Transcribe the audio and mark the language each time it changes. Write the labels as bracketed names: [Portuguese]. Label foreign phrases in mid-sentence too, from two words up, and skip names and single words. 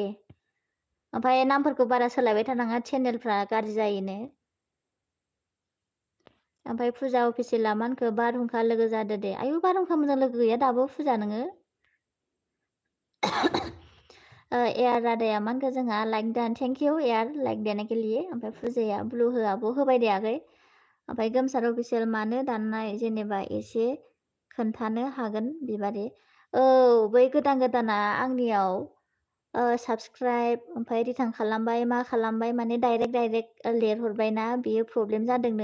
[Bodo] ओमफ्राय नामफोरखौ बारा सोलायबाय थानाङा चेनेलफ्रा गाज्रि जायोनो। ओमफ्राय फुजा अफिसियेला मा होनखो बारहुंखा लोगो जादो दे आयु बारहुंखा मोजां लोगो गैया दाबो फुजा नोङो। एयार रादाया मा होनखो जोंहा लाइक दान [English] thank you [Bodo] एयार [Hindi] लाइक देने के लिए। [Bodo] ओमफ्राय फुजाया ब्लु होआबो होबाय दे आगै। ओमफ्राय गोमसार अफिसियेल मानो दाननाय जेनेबा एसे खोन्थानो हागोन बिबारि। औ बै गोदाना आंनियाव साबसक्राइब ओमफ्राय रिटार्न खालामबाय मा खालामबाय माने डाइरेक्ट लिरहरबायना बेयो प्रब्लेम जादोंनो।